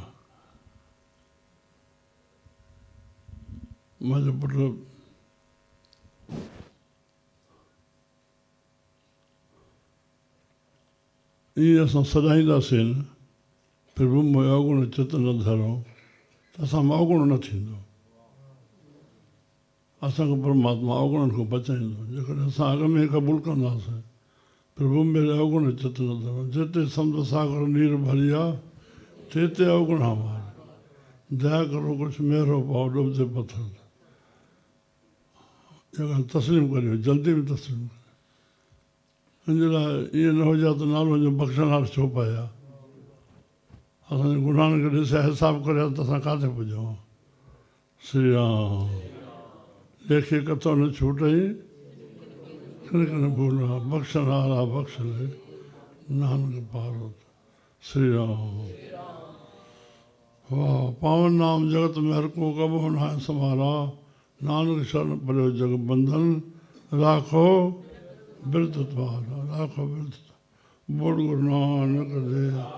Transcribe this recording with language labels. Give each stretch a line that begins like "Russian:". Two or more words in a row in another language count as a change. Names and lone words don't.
Sindhi: मुंहिंजो पुटु ईअं असां सॾाईंदासीं न
Hindi: प्रभु मों अवगुण चित न धरो
Sindhi: त असां मां अवगुण न थींदो असांखे परमात्मा अवगुणनि खां बचाईंदो जेकॾहिं असां अॻ में क़बूल कंदासीं
Hindi: प्रभु मेरे अवगुण चित न धरो जिते समुंड सागर नीर भरी आहे तेते अवगुण हमारे दया करो कुझु मेरो पाओ डुबदे पत्थर
Sindhi: इहा ॻाल्हि तस्लीम करियो जल्दी में तस्लीम करियो हिन लाइ ईअं न हुजे त नालो जो बख़्शनार छो पिया असांजे गुनाहनि खे ॾिसे हिसाबु करे त असां किथे पुॼूं
Hindi: श्री राम लेखे कथो न छूटई किन भूला बख़्शनारा बख़्श ले नानक पारो श्री राम वाह पावन नाम जगत में हर को कबो न समारा नानक शरण पढ़ियो जग बंधन राखो बिरद द्वारा राखो बिरद बोल गुरु नानक देव